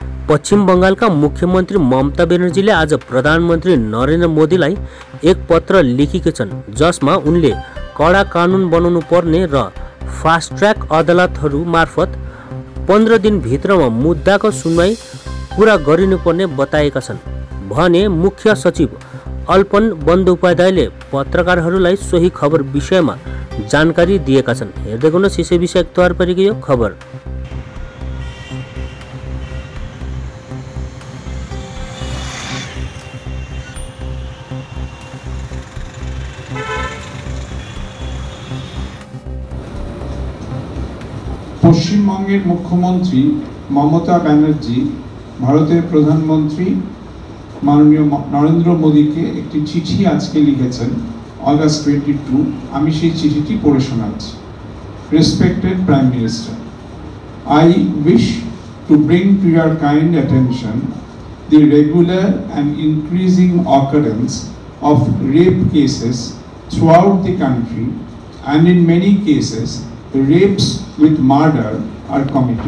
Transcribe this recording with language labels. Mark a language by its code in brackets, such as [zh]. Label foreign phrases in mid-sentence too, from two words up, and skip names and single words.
[ne] पश्चिम बंगालका मुख्यमन्त्री ममता बेनर्जीले आज प्रधानमन्त्री नरेन्द्र मोदीलाई एक पत्र लेखेकी छन्, जसमा उनले कडा कानुन बनाउनु पर्ने र फास्ट ट्र्याक अदालतहरू मार्फत 15 दिनभित्रमा मुद्दाको सुनवाई पूरा गरिनुपर्ने बताएका छन् भने मुख्य सचिव अल्पन बन्दोपाध्यायले पत्रकारहरूलाई सोही खबर विषयमा जानकारी दिएका छन्। हेर्दै गर्नुहोस् यसै विषय तयार पारेको यो खबर। [bn] পশ্চিমবঙ্গের মুখ্যমন্ত্রী মমতা ব্যানার্জি ভারতের প্রধানমন্ত্রী মাননীয় নরেন্দ্র মোদীকে একটি চিঠি আজকে লিখেছেন August 22। আমি সেই চিঠিটি পড়ে শোনাচ্ছি। [en] Respected Prime Minister, I wish to bring to your kind attention the regular and increasing occurrence of rape cases throughout the country, and in many cases rapes with murder are committed.